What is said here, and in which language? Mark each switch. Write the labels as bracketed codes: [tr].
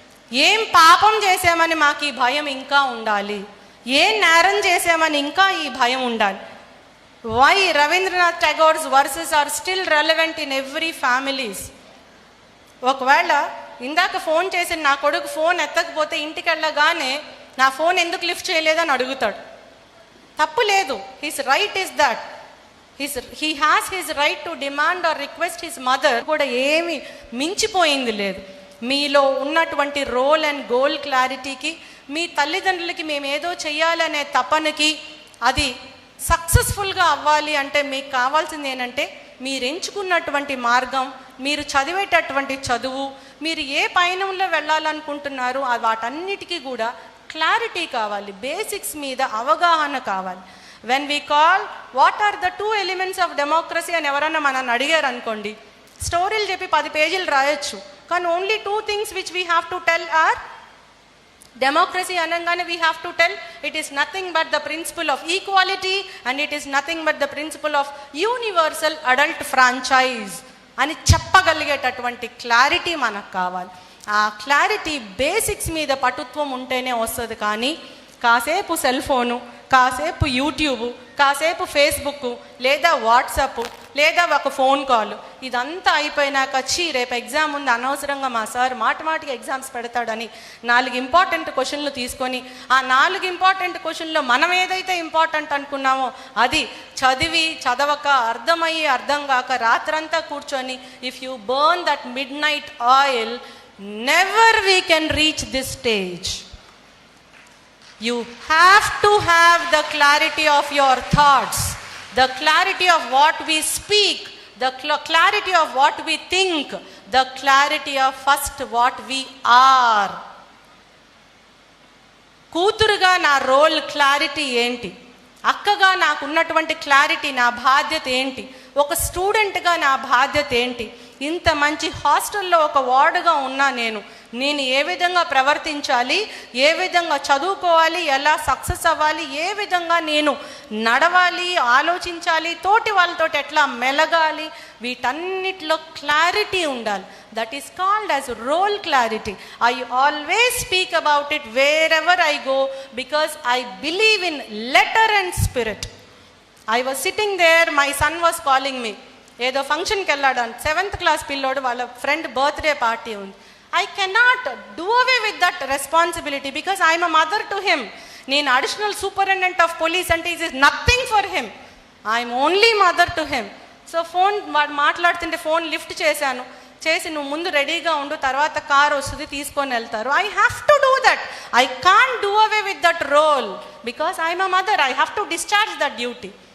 [te] ఏం పాపం చేసామని మాకు ఈ భయం ఇంకా ఉండాలి, ఏం నేరం చేసామని ఇంకా ఈ భయం ఉండాలి. [en] Why Rabindranath Tagore's verses are still relevant in every families. [te] ఒకవేళ ఇందాక ఫోన్ చేసి నా కొడుకు ఫోన్ ఎత్తకపోతే ఇంటికి వెళ్ళగానే నా ఫోన్ ఎందుకు లిఫ్ట్ చేయలేదని అడుగుతాడు. తప్పు లేదు. [en] His right is that. he has his right to demand or request his mother. [te] కూడా ఏమి మించిపోయింది లేదు. మీలో ఉన్నటువంటి రోల్ అండ్ గోల్ క్లారిటీకి, మీ తల్లిదండ్రులకి మేము ఏదో చెయ్యాలనే తపనకి, అది సక్సెస్ఫుల్గా అవ్వాలి అంటే మీకు కావాల్సింది ఏంటంటే మీరు ఎంచుకున్నటువంటి మార్గం, మీరు చదివేటటువంటి చదువు, మీరు ఏ పయనంలో వెళ్ళాలనుకుంటున్నారో వాటన్నిటికీ కూడా క్లారిటీ కావాలి, బేసిక్స్ మీద అవగాహన కావాలి. [en] when we call what are the 2 elements of democracy [te] అని ఎవరన్నా మనల్ని అడిగారు అనుకోండి, స్టోరీలు చెప్పి 10 పేజీలు రాయొచ్చు, కానీ [en] only 2 things which we have to tell are democracy అనగానే we have to tell it is nothing but the principle of equality and it is nothing but the principle of universal adult franchise [te] అని చెప్పగలిగేటటువంటి clarity మనకు కావాలి. ఆ clarity basics మీద పటుత్వం ఉంటేనే వస్తుంది. కానీ కాసేపు సెల్ ఫోను, కాసేపు యూట్యూబ్, కాసేపు ఫేస్బుక్, లేదా వాట్సాప్, లేదా ఒక ఫోన్ కాల్, ఇదంతా అయిపోయినాక రేపు ఎగ్జామ్ ఉంది, అనవసరంగా మా సార్ మాటిమాటికి ఎగ్జామ్స్ పెడతాడని 4 ఇంపార్టెంట్ క్వశ్చన్లు తీసుకొని ఆ 4 ఇంపార్టెంట్ క్వశ్చన్లో మనం ఏదైతే ఇంపార్టెంట్ అనుకున్నామో అది చదవక, అర్థమయ్యి అర్థం కాక రాత్రంతా కూర్చొని, [en] If you burn that midnight oil, never we can reach this stage. You have to have the clarity of your thoughts, the clarity of what we speak, the clarity of what we think, the clarity of first what we are. [te] కూతురుగా నా role clarity ఏంటి, అక్కగా నాకున్నటువంటి clarity, నా బాధ్యత ఏంటి, ఒక స్టూడెంట్గా నా బాధ్యత ఏంటి, ఇంత మంచి హాస్టల్లో ఒక వార్డుగా ఉన్నా నేను ఏ విధంగా ప్రవర్తించాలి, ఏ విధంగా చదువుకోవాలి, ఎలా సక్సెస్ అవ్వాలి, ఏ విధంగా నేను నడవాలి, ఆలోచించాలి, తోటి వాళ్ళతో ఎట్లా మెలగాలి, వీటన్నిటిలో క్లారిటీ ఉండాలి. [en] That is called as role clarity. I always speak about it wherever I go because I believe in letter and spirit. I was sitting there, my son was calling me. [te] ఏదో ఫంక్షన్కి వెళ్ళాడు, 7th class పిల్లోడు, వాళ్ళ friend birthday party ఉంది. [en] I cannot do away with that responsibility because I am a mother to him. నేను additional superintendent of police అంటే it is nothing for him. I'm only mother to him. [te] So phone మాట్లాడుతుంటే phone lift చేసి నువ్వు ముందు రెడీగా ఉండు, తర్వాత car వస్తుంది తీసుకొని వెళ్తారు. [en] I have to do that. I can't do away with that role because I'm a mother. I have to discharge that duty.